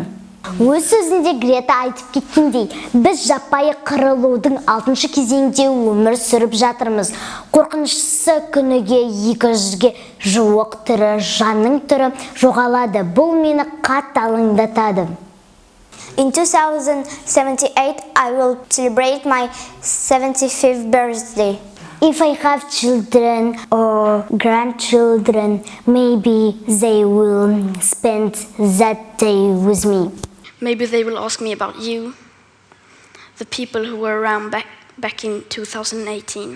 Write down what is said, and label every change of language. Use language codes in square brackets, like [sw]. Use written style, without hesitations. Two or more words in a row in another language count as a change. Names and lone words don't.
[kk] Өз сөзінде Грета айтып кеткендей, біз жаппай қырылудың 6-шы кезеңде өмір сүріп жатырмыз. Қорқыныштысы күніге 200-ге жуық түрі, жанның түрі жоғалады. Бұл мені қатты алаңдатады. [en] In 2078, I will celebrate my 75th birthday. If I have children or grandchildren, maybe they will spend that day with me. Maybe they will ask me about you, the people who were around back in 2018.